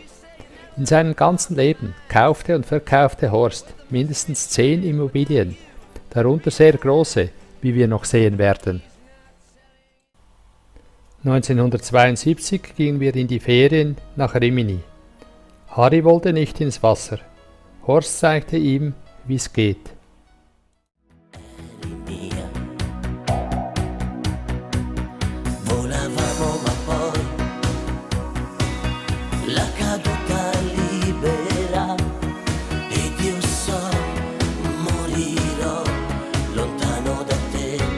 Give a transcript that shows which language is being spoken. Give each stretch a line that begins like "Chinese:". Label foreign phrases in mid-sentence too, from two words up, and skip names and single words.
German: In seinem ganzen Leben kaufte und verkaufte Horst mindestens 10 Immobilien, darunter sehr große, wie wir noch sehen werden. 1972 gingen wir in die Ferien nach Rimini. Harry wollte nicht ins Wasser. Horst zeigte ihm, wie's geht.
Italian: mia. Volavamo ma poi la caduta libera ed io so morirò lontano da te.